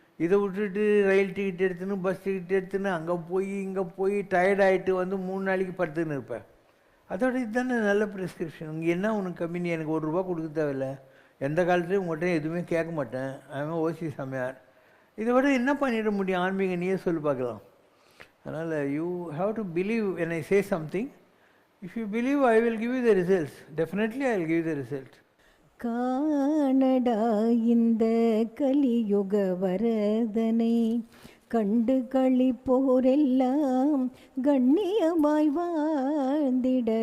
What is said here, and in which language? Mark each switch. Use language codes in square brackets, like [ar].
[ta] இதை விட்டுட்டு ரயில் டிக்கெட் எடுத்துன்னு பஸ் டிக்கெட் எடுத்துன்னு அங்கே போய் இங்கே போய் டயர்ட் ஆகிட்டு வந்து 3 நாளைக்கு படுத்துன்னு இருப்பேன். அதோட இதுதானே நல்ல ப்ரிஸ்கிரிப்ஷன். இங்கே என்ன உனக்கு கம்மி, எனக்கு ₹1 கொடுக்க தேவையில்லை, எந்த காலத்துலேயும் உங்கள்கிட்ட எதுவுமே கேட்க மாட்டேன், அவன் ஓசி சமையார். இதை விட என்ன பண்ணிட முடியும் ஆன்மீக, நீயே சொல்லி பார்க்கலாம். அதனால் [en] You have to believe when I say something. If you believe, I will give you the results. Definitely I will give you the result. [ta] காணடா இந்த கலியுக வரதனை கண்டு களிப்போரெல்லாம் கண்ணியமாய் வாழ்ந்திட.